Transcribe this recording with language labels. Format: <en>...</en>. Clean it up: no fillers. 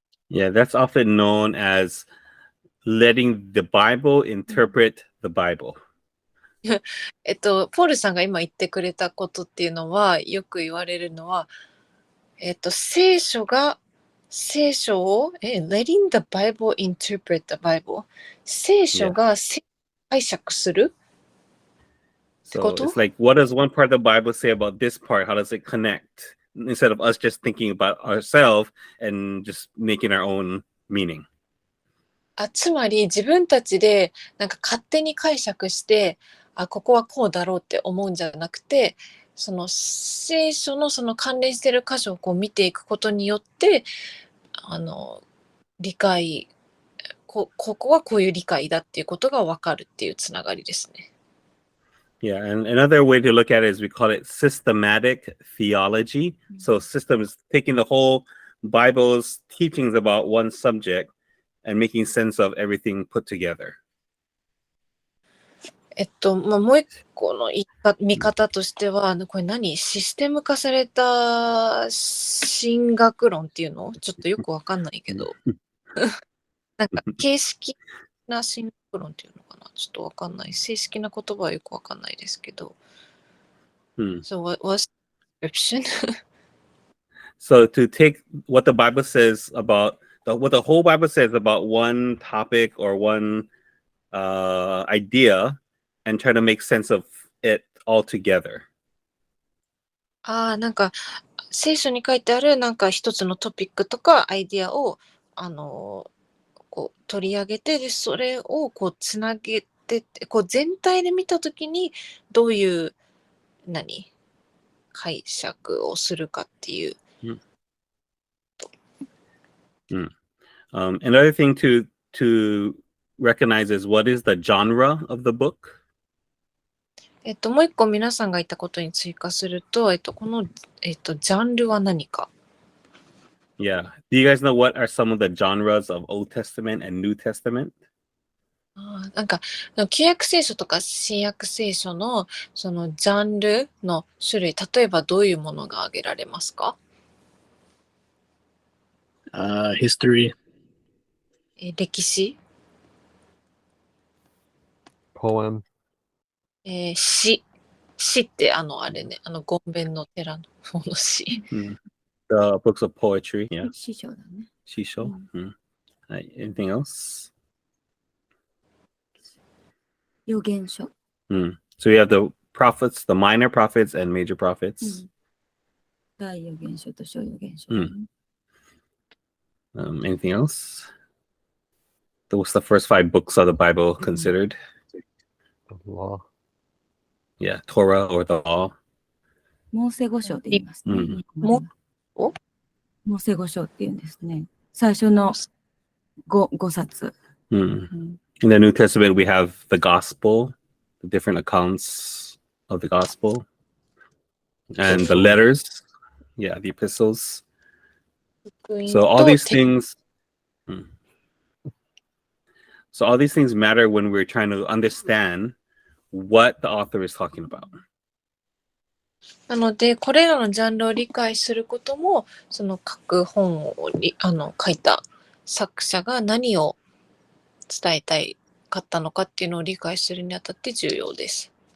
<en>Yeah, that's often known as letting the Bible interpret the Bible.</en> <ja>ポールさんが今言ってくれたことっていうのは、よく言われるのは、聖書を、</ja> <en>letting the Bible interpret the Bible。</en> <ja>聖書が解釈する。</ja> <en>So Koto? it's like, what does one part of the Bible say about this part? How does it connect? Instead of us just thinking about ourselves and just making our own meaning.</en> <ja>つまり自分たちでなんか勝手に解釈して、ここはこうだろうって思うんじゃなくて、その聖書のその関連している箇所をこう見ていくことによって、理解、ここはこういう理解だっていうことが分かるっていうつながりですね。</ja> <en>Yeah, and another way to look at it is we call it systematic theology. So system is taking the whole Bible's teachings about one subject and making sense of everything put together.</en> <ja>もう一個の見方としては、これシステム化された神学論っていうのちょっとよくわかんないけど、なんか形式な神学論っていうのかなちょっとわかんない。正式な言葉はよくわかんないですけど。</ja> <en>So what's the description? So to take what the Bible says about what the whole Bible says about one topic or one idea and try to make sense of it all together.</en> <ja>なんか聖書に書いてあるなんか一つのトピックとかアイディアをこう取り上げて、でそれをこうつなげてこう全体で見たときにどういう解釈をするかっていう。</ja> <en>Another thing to recognize is what is the genre of the book?</en> <ja>もう一個皆さんが言ったことに追加すると、この、ジャンルは何か。</ja> <en>Yeah. Do you guys know what are some of the genres of Old Testament and New Testament?</en> <ja>なんか旧約聖書とか新約聖書のそのジャンルの種類、例えばどういうものが挙げられますか</ja> <en>？History。</en> <ja>歴史。</ja> <en>Poem.</en> <ja>詩ってあれね、ゴンベンの寺の方の詩。</ja> <en>The books of poetry. Yeah.</en> <ja>師匠だね。</ja> <en>Shisho. Anything else?</en> <ja>預言書。</ja> <en>So we have the prophets, the minor prophets and major prophets.</en> <ja>大預言書と小預言書。</ja> <en>Anything else? What's the first 5 books of the Bible considered? The law. Yeah, Torah or the law.</en> <ja>モーセ五書って言いますね。モーセ五書って言うんですね。最初の5冊。</ja> <en>In the New Testament, we have the gospel, the different accounts of the gospel, and the letters. Yeah, the epistles. So all these things. So all these things matter when we're trying to understand what the author is talking about.</en> <ja>なのでこれらのジャンルを理解することも、その各本を書いた作者が何を伝えたいかったのかっていうのを理解するにあたって重要です。</ja>